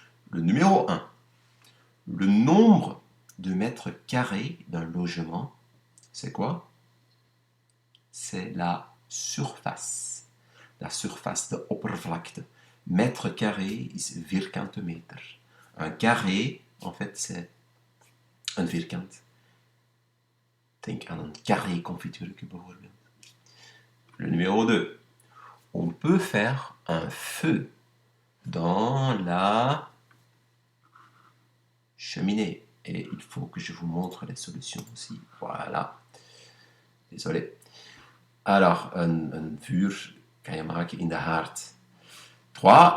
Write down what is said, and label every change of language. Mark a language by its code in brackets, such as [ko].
[fr] Le numéro 1, le nombre de mètres carrés d'un logement, c'est quoi? C'est la surface. La surface de oppervlakte. Mètre carré [nl] is vierkante meter. [fr] Un carré, en fait, c'est un vierkant. [nl] Denk aan een carré confituurke bijvoorbeeld. [fr] Le numéro 2. On peut faire un feu dans la cheminée. Et il faut que je vous montre les solutions aussi. Voilà. Désolé. Alors, [nl] un vuur kan je maken in de haard. 3.